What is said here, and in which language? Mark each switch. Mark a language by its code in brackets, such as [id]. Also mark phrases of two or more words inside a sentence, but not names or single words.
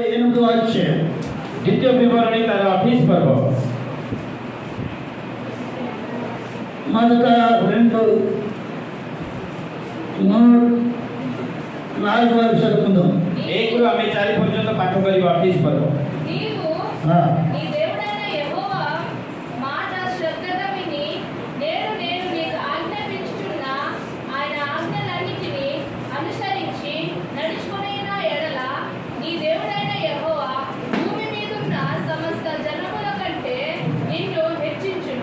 [te] 11వ అధ్యాయం [or] ଦ୍ୱିତୀୟ ବିବରଣୀ ତାର 28 ପର୍ବ [te] మొదట 2 3 4 వరకు చదువుకుందాం. [or] 1 ରୁ ଆମେ 4 ପର୍ଯ୍ୟନ୍ତ ପାଠ କରିବା 28 पर्व। [te] నీవు నీ దేవుడైన యెహోవా మాట శ్రద్ధగా విని నేను నీకు ఆజ్ఞాపించుచున్న ఆయన ఆజ్ఞలన్నిటిని అనుసరించి నడుచుకొనిన ఎడల నీ దేవుడైన యెహోవా భూమి మీదున్న సమస్త జనముల కంటే నిన్ను హెచ్చించును.